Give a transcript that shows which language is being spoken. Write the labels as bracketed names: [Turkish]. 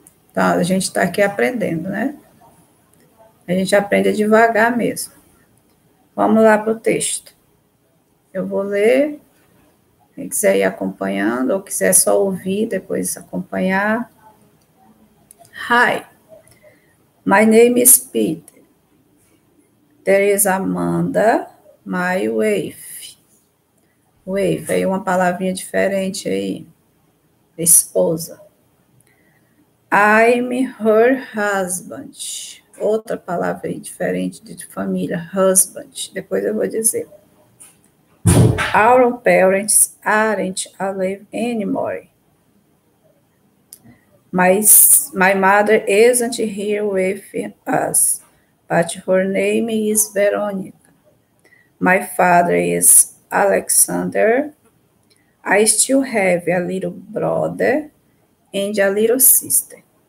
[Portuguese] Então, a gente está aqui aprendendo, né? A gente aprende devagar mesmo. Vamos lá para o texto. Eu vou ler. Quem quiser ir acompanhando, ou quiser só ouvir, depois acompanhar. [English] Hi, my name is Peter. There is Amanda My wife. [Portuguese] Wife, aí uma palavrinha diferente aí. Esposa. [English] I'm her husband. [Portuguese] Outra palavra aí diferente de família, husband. Depois eu vou dizer. [English] Our parents aren't alive anymore. My mother isn't here with us, but her name is Veronica. My father is Alexander. I still have a little brother and a little sister.